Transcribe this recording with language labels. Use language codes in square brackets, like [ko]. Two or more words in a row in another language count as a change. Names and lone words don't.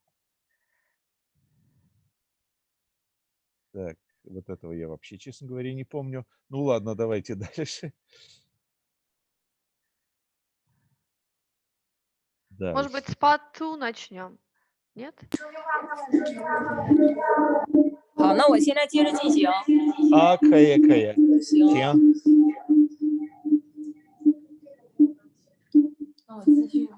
[ru] Так, вот этого я вообще, честно говоря, не помню. Ну ладно, давайте дальше. Может быть, с Пату начнем? Нет? [zh] 好，那我现在接着进行。可以。行。那我继续。